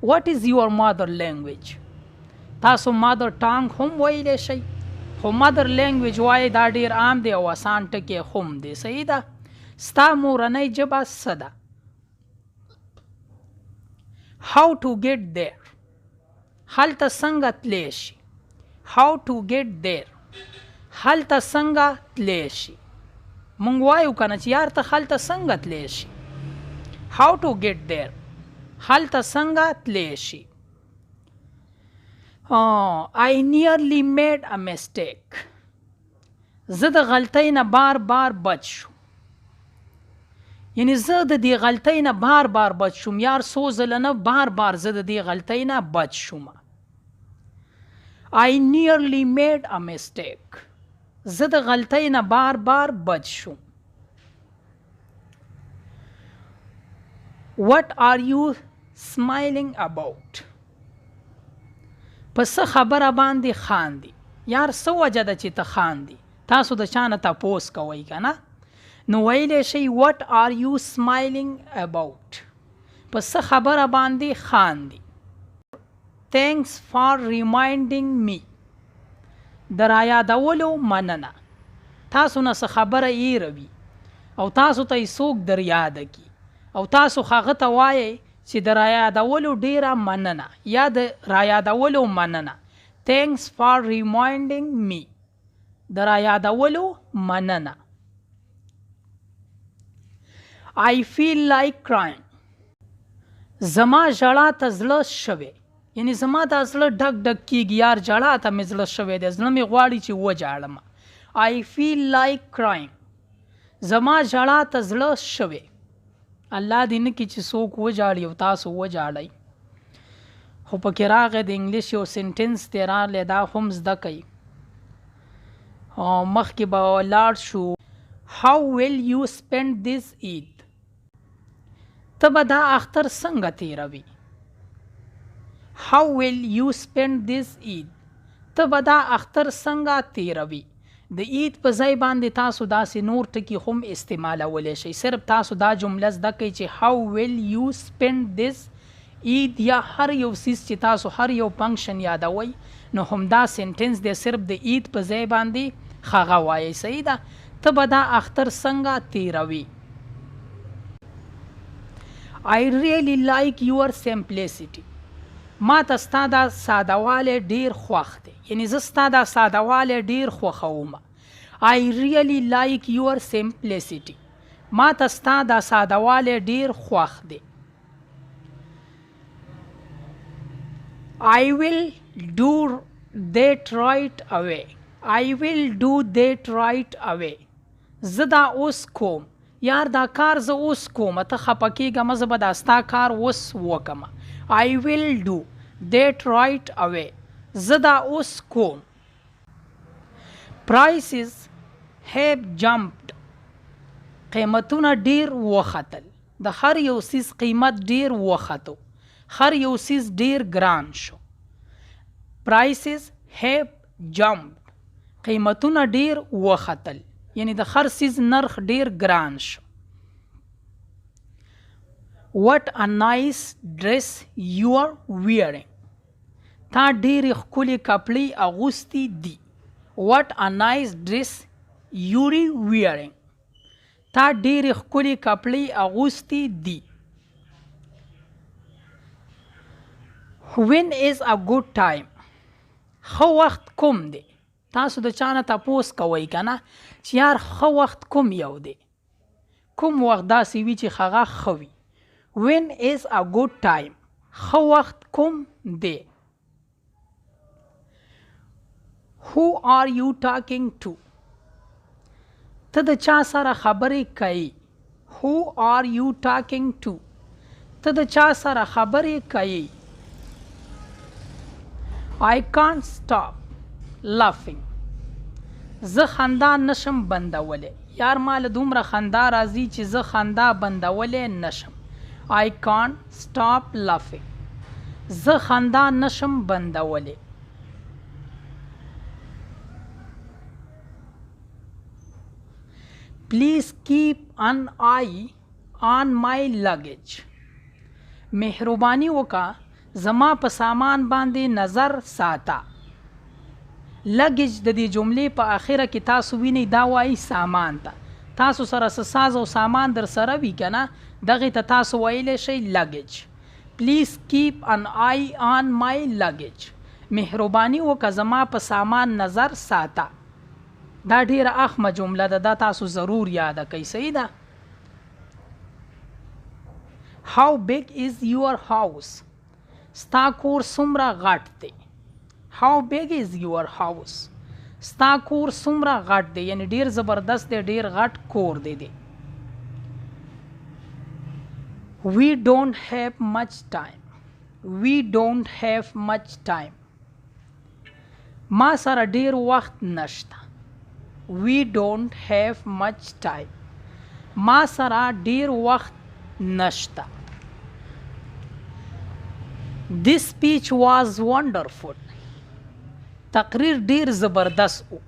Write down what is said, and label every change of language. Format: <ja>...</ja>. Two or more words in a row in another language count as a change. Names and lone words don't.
<en>What is your mother language.</en> <ps>تاسو</ps> <en>mother tongue</en> <ps>هم ویلی شئ، خو</ps> <en>mother language</en> <ps>وایي دا ډیر عام دی او آسان ټکی هم دی. صحیح ده. ستا مورنۍ ژبه څه ده؟</ps> <en>how to get there.</en> <ps>هلته څنګه تلی شي.</ps> <en>how to get there.</en> <ps>هلته څنګه تلی شي. مونږ وایو که نه چې یار ته هلته څنګه تلی شي.</ps> <en>how to get there.</en> <ps>هلته څنګه تلی شي.</ps> <en>I nearly made a mistake.</en> <ps>زه د غلطۍ نه بار بار بچ شوم، یعنی زه د دې غلطۍ نه بار بار بچ شوم. یار څو ځله نه، بار بار زه د دې غلطۍ نه بچ شوم.</ps> <en>I nearly made a mistake.</en> <ps>زه د غلطۍ نه بار بار بچ شوم.</ps> <en>What are you smiling about.</en> <ps>په څه خبره باندې خاندي. یار څه وجه ده چې ته خاندي؟ تاسو د چا نه تپوس کوئ که نه، نو ویلی شئ</ps> <en>what are you smiling about.</en> <ps>په څه خبره باندې خاندي.</ps> <en>thanks for reminding me</en> <ps>د را یادولو مننه. تاسو نه څه خبره ایروي او تاسو ته یې څوک در یاد کی او تاسو هغه ته وایئ چې د را یادولو ډیره مننه یا د را یادولو مننه.</ps> <en>thanks for reminding me</en> <ps>د را یادولو مننه.</ps> <en>I feel like crying</en> <ps>زما ژړا ته زړه شوی، یعنی زما دا زړه ډک ډک کیږي یار ژړا ته مې زړه شوی دی، زړه مې غواړي چې وژاړم.</ps> <en>I feel like crying</en> <ps>زما ژړا ته زړه شوی. الله دې نه کړي چې څوک وژاړي او تاسو وژاړئ. خو پکې راغی د انګلیش یو سینټنس دی راغلی، دا هم زده کوئ. مخکې به ولاړ شو.</ps> <en>How will you spend this Eid</en> <ps>ته به دا اختر څنګه تیروي.</ps> <en>How will you spend this Eid</en> <ps>ته به دا اختر څنګه تیروي. د عید په ځای باندې تاسو داسې نور ټکي هم استعمالولی شئ. صرف تاسو دا جمله زده کوئ چې</ps> <en>how will you spend this Eid</en> <ps>یا هر یو څیز چې تاسو هر یو فنکشن یادوئ نو همدا سینټنس دی، صرف د عید په ځای باندې هغه وایئ. صحیح ده. ته به دا اختر څنګه تیروي.</ps> <en>I really like your simplicity</en> <ps>ما ته ستا دا سادهوالی ډیر خوښ دی، یعنی زه ستا دا سادهوالی ډیر خوښوم.</ps> <en>I really like your simplicity</en> <ps>ما ته ستا دا سادهوالی ډیر خوښ دی.</ps> <en>I will do that right away I will do that right away</en> <ps>زه دا اوس کوم، یار دا کار زه اوس کوم، ته خفه کېږه مه، زه به دا ستا کار اوس وکړم.</ps> <en>I will do that right away</en> <ps>زه دا اوس کوم.</ps> <en>prices have jumped</en> <ps>قیمتونه ډیر وختل، د هر یو څیز قیمت ډیر وختو، هر یو څیز ډیر ګران شو.</ps> <en>prices have jumped</en> <ps>قیمتونه ډیر وختل، یعنی د هر څیز نرخ ډیر ګران شو.</ps> <en>What a nice dress you are wearing</en> <ps>تا ډیرې ښکلې کپړې اغوستې دي.</ps> <en>What a nice dress you are wearing</en> <ps>تا ډیرې ښکلې کپړې اغوستې دي.</ps> <en>When is a good time</en> <ps>ښه وخت کوم دی. تاسو د چا نه تپوس کوئ که نه چې یار ښه وخت کوم یو دی، کوم وخت داسې وي چې هغه ښه وي.</ps> <en>When is a good time</en> <ps>ښه وخت کوم دی.</ps> <en>Who are you talking to ته د چا سره خبرې کوي. Who are you talking to ته د چا سره خبرې کوي. I can't stop laughing</en> <ps>زه خندا نشم بندولی، یار مال دومره خندا راځي چې زه خندا بندولی نشم.</ps> <en>I can't stop laughing</en> <ps>زه خندا نشم بندولی.</ps> <en>Please keep an eye on my luggage</en> <ps>مهرباني وکړه زما په سامان باندې نظر ساته. لګیج د دې جملې په آخره کې تاسو وینئ دا وایي سامان ته. تاسو سره څه ساز او سامان در سره وي که نه دغې ته تاسو ویلی شئ لګیج.</ps> <en>Please keep an eye on my luggage</en> <ps>مهرباني وکړه زما په سامان نظر ساته. دا ډیره اخمه جمله ده، دا تاسو ضرور یاده کوئ. صحیح ده.</ps> <en>How big is your house</en> <ps>ستا کور څومره غټ دی.</ps> <en>How big is your house</en> <ps>ستا کور څومره غټ دی، یعنی ډیر زبردست دی، ډیر غټ کور دی.</ps> <en>We don't have much time we don't have much time</en> <ps>ما سره ډیر وخت نشته.</ps> <en>We don't have much time</en> <ps>ما سره ډیر وخت نشته.</ps> <en>This speech was wonderful</en> <ps>تقریر ډیر زبردست و.</ps>